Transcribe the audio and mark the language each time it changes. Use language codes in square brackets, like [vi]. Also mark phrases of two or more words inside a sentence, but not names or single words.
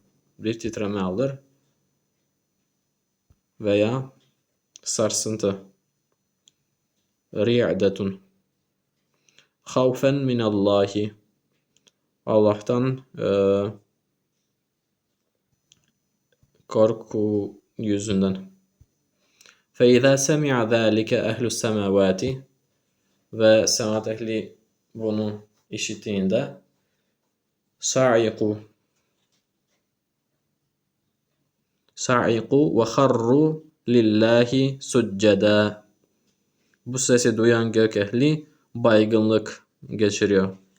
[tr] Bir titreme alır veya sarsıntı. [ar] رعدة خوفا من الله. [tr] Allah'tan korku yüzünden. [ar] فَاِذَا سَمِعَ ذَٰلِكَ اَهْلُ السَّمَوَاتِ [tr] Ve semat ehli bunu işittiğinde [ar] صعقوا وخروا لله سجدا. [tr] Bu sesi duyan gök ehli baygınlık geçiriyor.